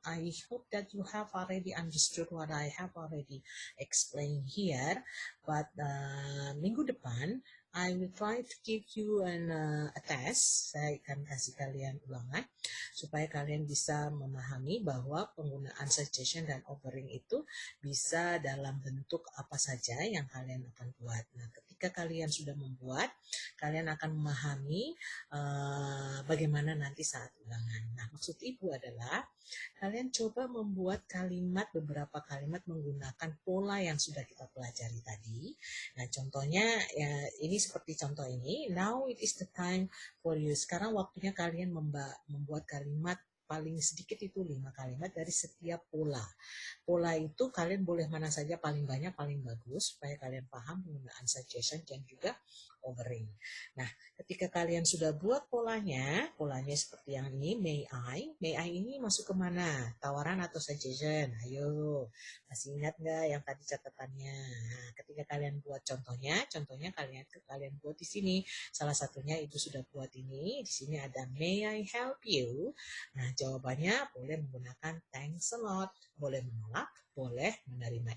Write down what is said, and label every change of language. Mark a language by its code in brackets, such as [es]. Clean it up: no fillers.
[en] I hope that you have already understood what I have already explained here. But [id] minggu depan, [en] I will try to give you a test. [id] Saya akan kasih kalian ulangan supaya kalian bisa memahami bahwa penggunaan suggestion dan offering itu bisa dalam bentuk apa saja yang kalian akan buat. Nah, ketika kalian sudah membuat, kalian akan memahami bagaimana nanti saat ulangan. Nah, maksud Ibu adalah kalian coba membuat beberapa kalimat menggunakan pola yang sudah kita pelajari tadi. Nah, contohnya ya ini seperti contoh ini. [en] Now it is the time for you. [id] Sekarang waktunya kalian membuat kalimat paling sedikit itu 5 kalimat dari setiap pola. Pola itu kalian boleh mana saja, paling banyak, paling bagus, supaya kalian paham penggunaan suggestion dan juga offering. Nah, ketika kalian sudah buat polanya seperti yang ini, [en] may I [id] ini masuk ke mana? Tawaran atau suggestion? Ayo, masih ingat nggak yang tadi catatannya? Nah, ketika kalian buat contohnya kalian buat di sini. Salah satunya Ibu sudah buat ini. Di sini ada [en] may I help you? [id] Nah, jawabannya boleh menggunakan [en] thanks a lot, [id] boleh menolak, boleh menerima.